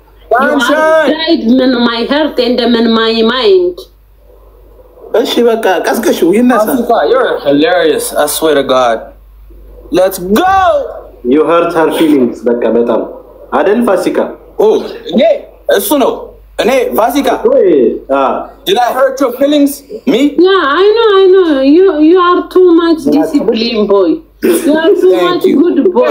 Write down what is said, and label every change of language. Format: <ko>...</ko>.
<en>died in my heart and in my mind</en> <am>እሺ በቃ ቀስቀሽው ይነሳ</am> <en>You're hilarious, I swear to God. Let's go. You hurt her feelings</en> <am>በቃ በጣም አይደል ፋሲካ</am> <en>Oh, yeah,</en> <am>እሱ ነው እኔ ፋሲካ</am> <en>Did I hurt your feelings? Me? Yeah, I know. You are too much disciplined boy. You are too much good boy.</en>